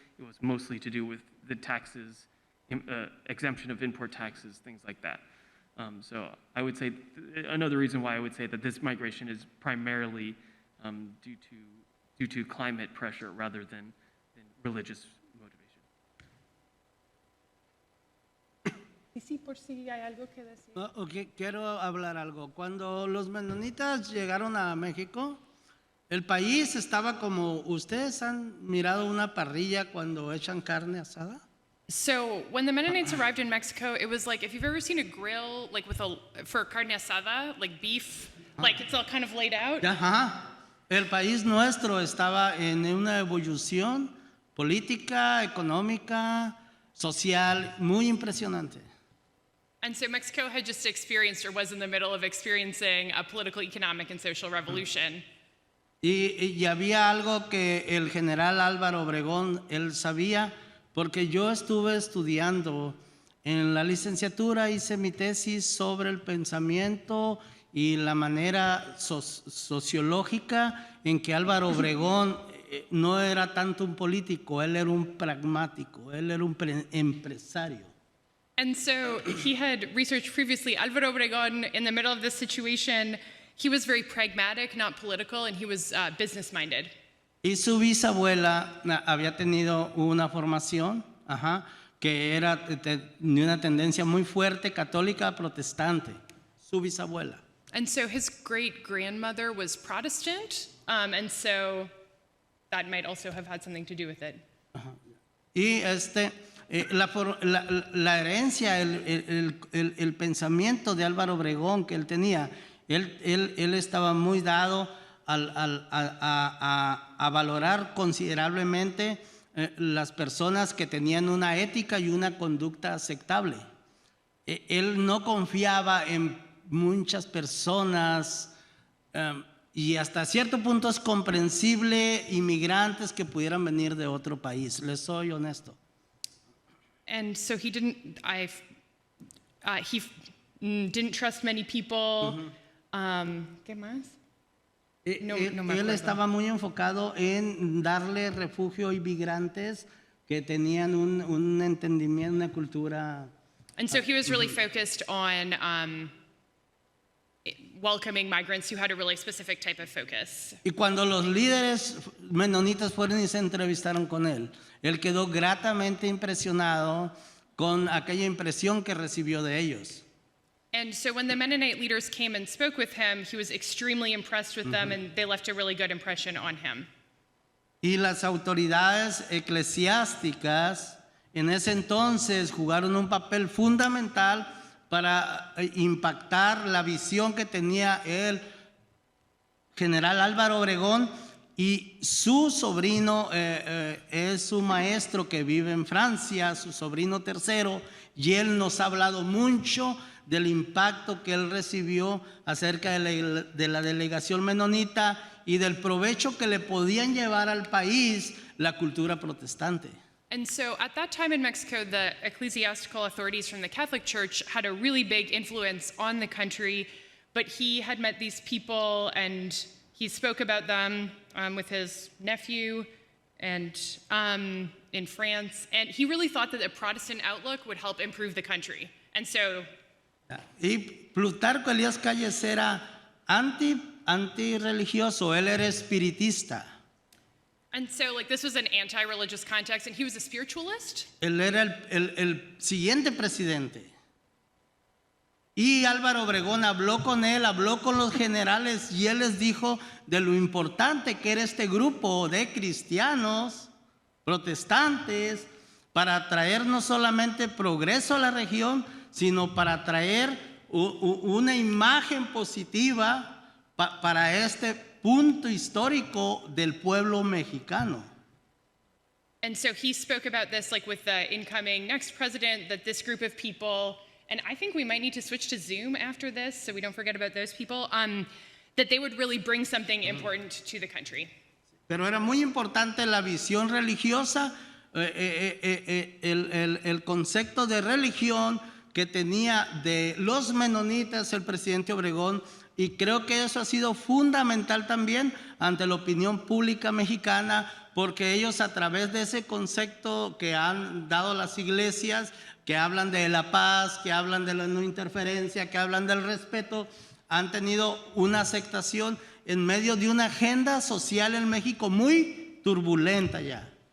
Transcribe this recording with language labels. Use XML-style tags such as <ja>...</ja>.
<en>It was mostly to do with the taxes, exemption of import taxes, things like that. So I would say another reason why I would say that this migration is primarily due to climate pressure rather than religious motivation.</en> <es>Y sí, por si hay algo que decir. Ok, quiero hablar algo. Cuando los menonitas llegaron a México, el país estaba como, ¿ustedes han mirado una parrilla cuando echan carne asada?</es> <en>So when the Mennonites arrived in Mexico, it was like if you've ever seen a grill, like for carne asada, like beef, like it's all kind of laid out. Ajá.</en> <es>El país nuestro estaba en una evolución política, económica, social, muy impresionante.</es> <en>And so Mexico had just experienced or was in the middle of experiencing a political, economic, and social revolution.</en> <es>Y había algo que el general Álvaro Obregón, él sabía, porque yo estuve estudiando en la licenciatura, hice mi tesis sobre el pensamiento y la manera sociológica en que Álvaro Obregón no era tanto un político, él era un pragmático, él era un empresario.</es> <en>And so he had researched previously Álvaro Obregón in the middle of this situation. He was very pragmatic, not political, and he was business-minded.</en> <es>Y su bisabuela había tenido una formación, que era de una tendencia muy fuerte católica protestante, su bisabuela.</es> <en>And so his great-grandmother was Protestant, and so that might also have had something to do with it.</en> <es>Y la herencia, el pensamiento de Álvaro Obregón que él tenía, él estaba muy dado a valorar considerablemente las personas que tenían una ética y una conducta aceptable. Él no confiaba en muchas personas y hasta cierto punto es comprensible inmigrantes que pudieran venir de otro país. Les soy honesto.</es> <en>And so he didn't trust many people.</en> <es>¿Qué más? Él estaba muy enfocado en darle refugio a inmigrantes que tenían un entendimiento, una cultura.</es> <en>And so he was really focused on welcoming migrants who had a really specific type of focus.</en> <es>Y cuando los líderes menonitas fueron y se entrevistaron con él quedó gratamente impresionado con aquella impresión que recibió de ellos.</es> <en>And so when the Mennonite leaders came and spoke with him, he was extremely impressed with them, and they left a really good impression on him.</en> <es>Y las autoridades eclesiásticas en ese entonces jugaron un papel fundamental para impactar la visión que tenía el general Álvaro Obregón, y su sobrino es su maestro que vive en Francia, su sobrino tercero, y él nos ha hablado mucho del impacto que él recibió acerca de la delegación menonita y del provecho que le podían llevar al país la cultura protestante.</es> <en>And so at that time in Mexico, the ecclesiastical authorities from the Catholic Church had a really big influence on the country, but he had met these people and he spoke about them with his nephew and in France, and he really thought that a Protestant outlook would help improve the country. And so</en> <es>Y Plutarco Elías Calles era antirreligioso, él era espiritista.</es> <en>And so, like, this was an anti-religious context, and he was a spiritualist.</en> <es>Él era el siguiente presidente. Y Álvaro Obregón habló con él, habló con los generales, y él les dijo de lo importante que era este grupo de cristianos, protestantes, para traer no solamente progreso a la región, sino para traer una imagen positiva para este punto histórico del pueblo mexicano.</es> <en>And so he spoke about this, like, with the incoming next president, that this group of people, and I think we might need to switch to Zoom after this so we don't forget about those people, that they would really bring something important to the country.</en> <es>Pero era muy importante la visión religiosa, el concepto de religión que tenía de los menonitas el presidente Obregón, y creo que eso ha sido fundamental también ante la opinión pública mexicana, porque ellos, a través de ese concepto que han dado las iglesias, que hablan de la paz, que hablan de la no interferencia, que hablan del respeto, han tenido una aceptación en medio de una agenda social en México muy turbulenta ya.</es>